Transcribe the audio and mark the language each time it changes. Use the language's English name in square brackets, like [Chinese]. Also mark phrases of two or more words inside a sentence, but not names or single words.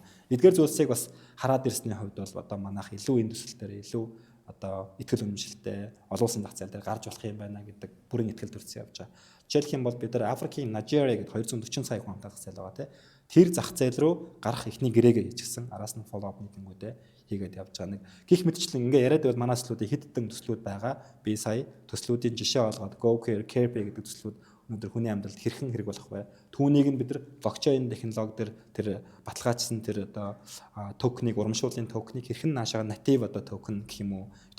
[Mongolian] Эдгээр зүйлсийг бас хараад ирсний хувьд бол одоо манайх илүү энэ төсөл дээр илүү одоо итгэл үнэмшилтэй олон улсын зах зээл дээр гарч болох юм байна гэдэг бүрэн итгэл төрсөн явж байгаа. Жишээлх юм бол бид нар Африкийн Нижериа гэдэг 240 сая хүн амтай зах зээл байгаа тийм. Тэр зах зээл рүү гарах ихний гэрээгээ хийчихсэн. Араас нь [English] follow up [Mongolian] митингүүдээ хийгээд явж байгаа. Нэг гих мэтчлэн ингээ яриад байвал манай төслүүдийн хэдэн төслүүд байгаа. Би сая төслүүдийн жишээ олгоод GoCare, CarePay гэдэг төслүүд өнөөдөр хүний амьдралд хэрхэн хэрэг болох вэ? Түүнийг нь бид нар блокчейн технологи дээр тэр баталгаажсан тэр одоо токеныг урамшууллын токеныг хэрхэн наашаага натив одоо токен гэх юм уу?